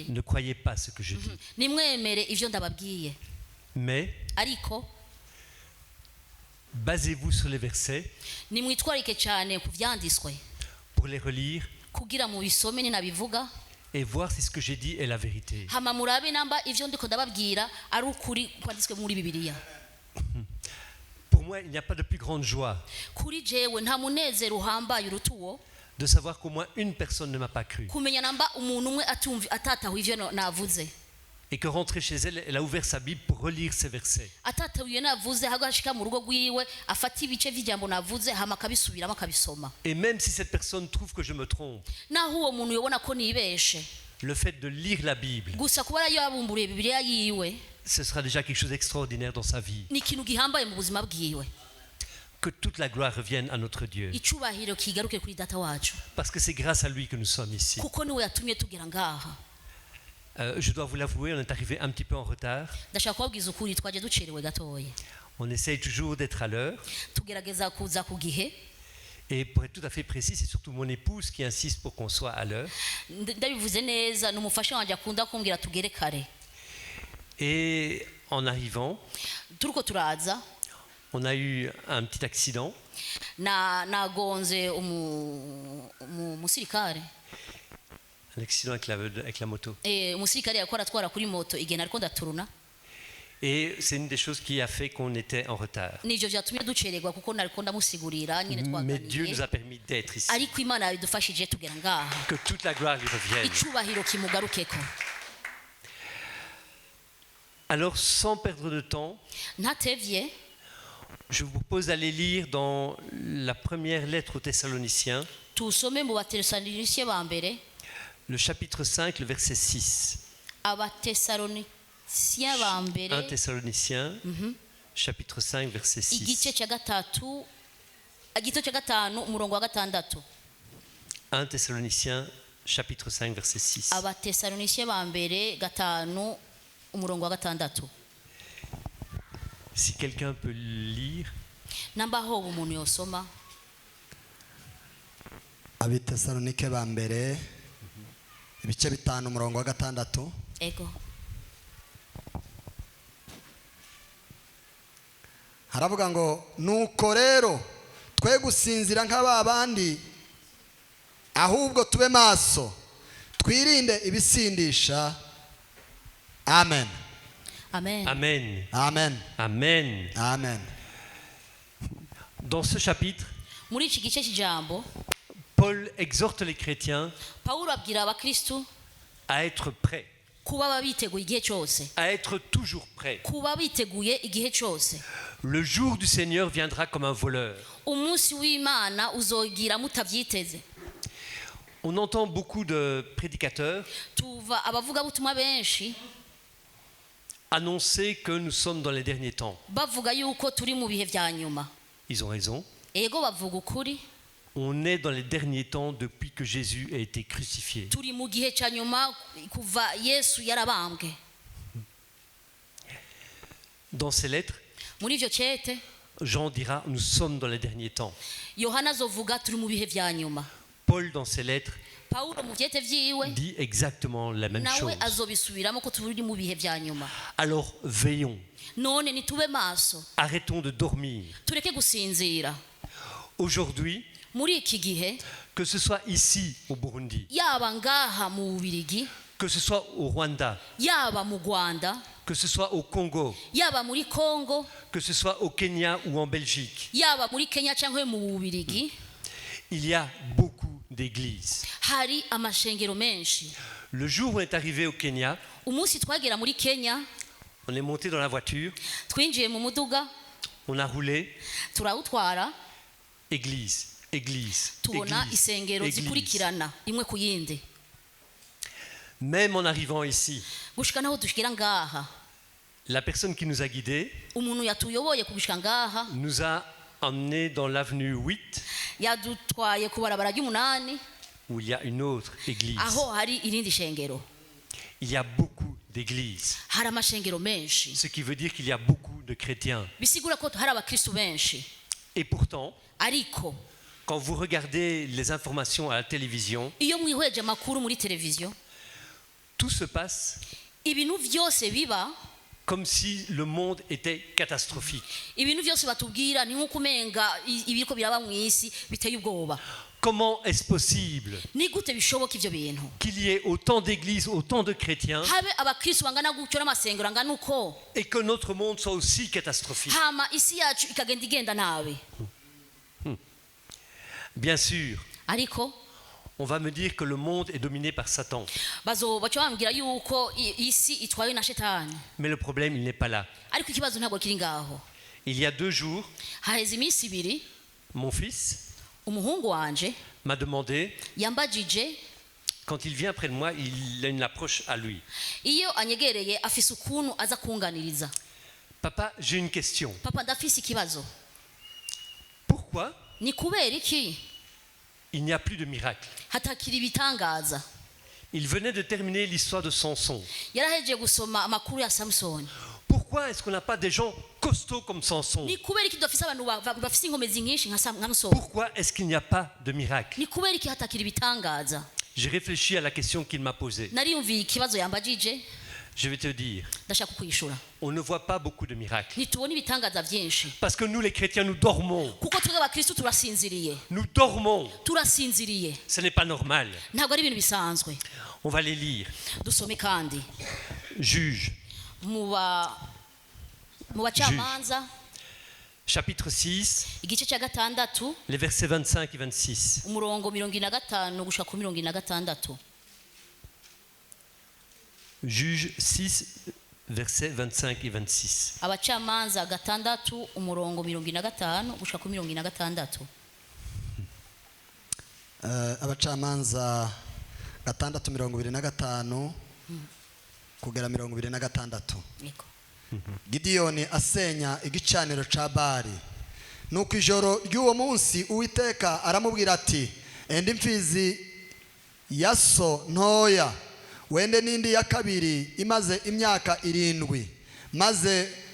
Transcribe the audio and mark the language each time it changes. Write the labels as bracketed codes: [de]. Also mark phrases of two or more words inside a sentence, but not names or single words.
[fr] Ne croyez pas ce que je dis. [rn] nimwemere ivyo ndababwiye [fr] Mais [rn] ariko [fr] basez-vous sur les versets [rn] nimwitwarike cyane ku vyanditswe [fr] pour les relire [rn] kugira mu bisome ninabivuga [fr] et voir si ce que j'ai dit est la vérité. [rn] hama murabe namba ivyo ndiko ndababwira ari ukuri kwanditswe muri Bibiliya [fr] Pour moi, il n'y a pas de plus grande joie [rn] kuri jewe nta munezero uhambaye urutuwo [fr] de savoir qu'au moins une personne ne m'a pas cru. [rn] kumenya namba umuntu umwe atatahuye ivyo navuze [fr] Et que rentrée chez elle, elle a ouvert sa Bible pour relire ces versets. [rn] atatahuye navuze hagashika mu rugo rwiwe afata ibice vy'ijambo navuze hama akabisubiramo akabisoma [fr] Et même si cette personne trouve que je me trompe, [rn] naho uwo muntu yobona ko nibeshe [fr] le fait de lire la Bible, [rn] gusa kuba yabumburiye Bibiliya yiwe [fr] ce sera déjà quelque chose d'extraordinaire dans sa vie. [rn] ni ikintu gihambaye mu buzima bwiwe [fr] Que toute la gloire revienne à notre Dieu. [rn] icubahiro kigaruke kuri data wacu [fr] Parce que c'est grâce à lui que nous sommes ici. [rn] kuko niwe yatumye tugera ngaha [fr] Je dois vous l'avouer, on est arrivé un petit peu en retard. [rn] ndashaka kubabwiza ukuri twaje ducerewe gatoya [fr] On essaye toujours d'être à l'heure. [rn] tugerageza kuza ku gihe [fr] Et pour être tout à fait précis, c'est surtout mon épouse qui insiste pour qu'on soit à l'heure. [rn] ndabivuze neza ni umufasha wanjye akunda kumbwira tugere kare [fr] Et en arrivant, [rn] turiko turaza [fr] on a eu un petit accident. [rn] nagonze umusirikare [fr] Un accident avec la moto. [rn] umusirikare yariko aratwara kuri moto igihe nariko ndaturuna [fr] Et c'est une des choses qui a fait qu'on était en retard. [rn] nivyo vyatumye ducererwa kuko nariko ndamusigurira nyine [fr] Mais Dieu nous [rn] twaganiye [fr] a permis d'être ici. [rn] ariko Imana yadufashije tugera ngaha [fr] Que toute la gloire lui revienne. [rn] icubahiro kimugarukeko [fr] Alors, sans perdre de temps, [rn] ntatevye [fr] je vous propose d'aller lire dans la première lettre aux Thessaloniciens, [rn] tusome mu batesalonike ba mbere [fr] le chapitre 5, le verset 6. [rn] abatesalonike ba mbere [fr] 1 Thessaloniciens, chapitre 5, verset 6. [rn] igice cya gatatu igito cya gatanu umurongo wa gatandatu. [fr] 1 Thessaloniciens chapitre 5 verset 6. [rn] Abatesalonike ba mbere gatanu umurongo wa gatandatu. [fr] Si quelqu'un peut lire. [rn] Namba ho umuntu yosoma. Abitesalonike ba mbere ibice bitanu umurongo wa gatandatu. Ego. Haravuga ngo nuko rero twe gusinzira nk'ababandi ahubwo tube maso twirinde ibisindisha. Amen. Amen. Amen. Amen. Amen. Amen. [fr] Dans ce chapitre, [rn] Muri iki gice cy'ijambo [fr] Paul exhorte les chrétiens [rn] Paulo abwira abakristo [fr] à être prêts, [rn] kuba babiteguye igihe cyose, [fr] à être toujours prêts. [rn] kuba biteguye igihe cyose. [fr] Le jour du Seigneur viendra comme un voleur. [rn] Umunsi w'Imana uzogira mutabyiteze. [fr] On entend beaucoup de prédicateurs [rn] Tuva abavuga butumwa benshi [fr] annoncer que nous sommes dans les derniers temps. [rn] bavuga yuko turi mu bihe vya nyuma. [fr] Ils ont raison. [rn] Ego bavuga ukuri, [fr] On est dans les derniers temps depuis que Jésus a été crucifié. [rn] turi mu gihe cya nyuma kuva Yesu yarabambwe. [fr] Dans ses lettres, [rn] Muri ivyo cete [fr] Jean dira nous sommes dans les derniers temps. [rn] Yohana azovuga turi mu bihe vya nyuma. [fr] Paul dans ses lettres [rn] Paulo mu vyete vyiwe [fr] dit exactement la même [rn] nawe [fr] chose. [rn] azobisubiramo ko turi mu bihe vya nyuma. [fr] Alors veillons, [rn] None nitube maso, [fr] arrêtons de dormir. [rn] tureke gusinzira. [fr] Aujourd'hui, [rn] Muri iki gihe [fr] que ce soit ici au Burundi, [rn] yaba ngaha mu Bubirigi, [fr] que ce soit au Rwanda, [rn] yaba mu Rwanda, [fr] que ce soit au Congo, [rn] yaba muri Kongo, [fr] que ce soit au Kenya ou en Belgique, [rn] yaba muri Kenya cyangwa mu Bubirigi, [fr] il y a beaucoup d'églises. [rn] hari amashengero menshi. [fr] Le jour où on est arrivé au Kenya, [rn] Umunsi twagera muri Kenya, [fr] on est monté dans la voiture, [rn] twinjiye mu muduga, [fr] on a roulé, [rn] turawutwara, [fr] église, église, [rn] tubona [fr] église, [rn] isengero [fr] église. [rn] zikurikirana imwe ku yindi. [fr] Même en arrivant ici, [rn] Gushika naho dushikira ngaha, [fr] la personne qui nous a guidés [rn] umuntu yatuyoboye kugushika ngaha [fr] nous a emmenés dans l'avenue 8 [rn] yadutwaye ku barabara ry'umunani [fr] où il y a une autre église. [rn] aho hari irindi shengero. [fr] Il y a beaucoup d'églises, [rn] Hari amashengero menshi, [fr] ce qui veut dire qu'il y a beaucoup de chrétiens. [rn] bisigura ko hari abakristu benshi. [fr] Et pourtant, [rn] Ariko [fr] quand vous regardez les informations à la télévision, [rn] iyo mwihweje amakuru muri televiziyo, [fr] tout se passe [rn] ibintu vyose biba, [fr] comme si le monde était catastrophique. [rn] ibintu vyose batubwira ni nk'uko umenga ibiriko biraba mu isi biteye ubwoba. [fr] Comment est-ce possible [rn] Ni gute bishoboka ivyo bintu? [fr] qu'il y ait autant d'églises, autant de chrétiens, [rn] Habe abakristu bangana gutyo n'amasengero angana uko, [fr] et que notre monde soit aussi catastrophique? [rn] hama isi yacu ikagenda igenda nabi? [fr] Bien sûr, [rn] Ariko [fr] on va me dire que le monde est dominé par Satan. [rn] bazoba bambwira yuko isi itwaye na shetani. [fr] Mais le problème, il n'est pas là. [rn] Ariko ikibazo ntabwo kiri ngaho. [fr] Il y a 2 jours, [rn] Haheze iminsi ibiri [fr] mon fils [rn] umuhungu wanje [fr] m'a demandé, [rn] yambajije, [fr] quand il vient près de moi, il a une approche à lui. [rn] iyo anyegereye afise ukuntu aza kunganiriza. [fr] Papa, j'ai une question. [rn] Papa, ndafise ikibazo. [fr] Pourquoi [rn] Ni kubera iki [fr] il n'y a plus de miracle? [rn] hatakiri ibitangaza? [fr] Il venait de terminer l'histoire de Samson. [rn] Yarahejeje gusoma amakuru ya Samsoni. [fr] Pourquoi est-ce qu'on n'a pas des gens costauds comme Samson? [rn] Ni kubera iki dufise abantu bafise inkomezi nyinshi nka Samsoni? [fr] Pourquoi est-ce qu'il n'y a pas de miracle? [rn] Ni kubera iki hatakiri ibitangaza? [fr] J'ai réfléchi à la question qu'il m'a posée. [rn] Nariyumviye ikibazo yambajije, [fr] Je vais te dire, [rn] ndashaka kwishura. [fr] on ne voit pas beaucoup de miracles. [rn] Nitubona ibitangaza byinshi [fr] Parce que nous, les chrétiens, nous dormons. [rn] kuko twebwe abakristu turasinziriye. [fr] Nous dormons. [rn] Turasinziriye, [fr] Ce n'est pas normal. [rn] ntabwo ari ibintu bisanzwe. [fr] On va les lire. [rn] Dusome kandi [fr] Juge, [rn] mu bacamanza [fr] chapitre 6, [rn] igice cya gatandatu [fr] les versets 25 et 26. [rn] umurongo 25 gushika ku 26. [fr] Juge 6, versets 25 et 26. [rn] Abacamanza gatandatu umurongo 25 gushika ku 26. Abacamanza gatandatu 25 kugera 26. Niko. Gidiyoni asenya igicaniro ca Bali nuko ijoro ry'uwo munsi uwiteka aramubwira ati enda imfizi ya so ntoya wende n'indi ya kabiri imaze imyaka 7 maze